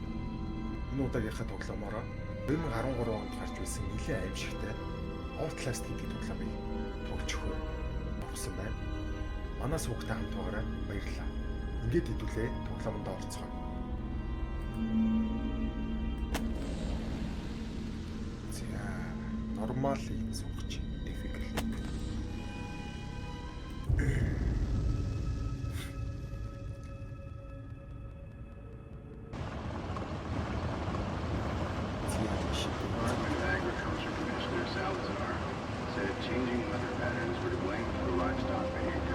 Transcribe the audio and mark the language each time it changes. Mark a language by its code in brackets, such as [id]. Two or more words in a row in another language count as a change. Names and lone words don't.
[mn] Энэ удаагийнхаа тоглоомоор 2013 онд гарч ирсэн нэлээд аимшигтай Outlast гэдэг тоглоомыг тоглож өгөхөөр болсон байна. Манай суугтай хамт байгаарай. Баярлалаа. Ингээд хэдүүлээ тоглоомонд орцгоё. За, нормал суугч difficult. [en] Changing weather patterns were to blame for the livestock behavior.